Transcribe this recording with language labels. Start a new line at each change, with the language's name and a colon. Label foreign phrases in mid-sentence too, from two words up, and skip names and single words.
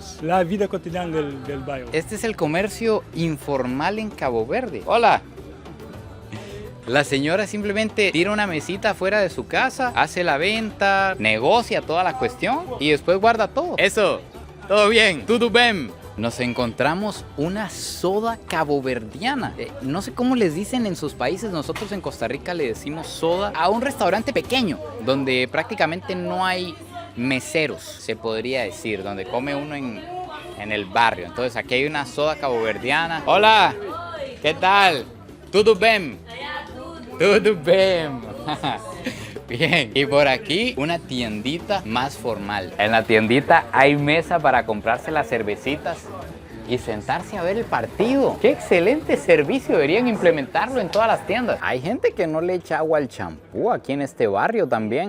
Spanish: La vida cotidiana del barrio. Este es el comercio informal en Cabo Verde. Hola. La señora simplemente tira una mesita fuera de su casa, hace la venta, negocia toda la cuestión y después guarda todo. Eso, todo bien,
Portuguese: tudo bem.
Spanish: Nos encontramos una soda caboverdiana. No sé cómo les dicen en sus países, nosotros en Costa Rica le decimos soda a un restaurante pequeño, donde prácticamente no hay meseros, se podría decir, donde come uno en el barrio. Entonces aquí hay una soda caboverdiana. Hola, ¿qué tal?
Portuguese: Tudo bem. Tudo bem.
Spanish: Bien, y por aquí una tiendita más formal. En la tiendita hay mesa para comprarse las cervecitas y sentarse a ver el partido. ¡Qué excelente servicio! Deberían implementarlo en todas las tiendas. Hay gente que no le echa agua al champú aquí en este barrio también.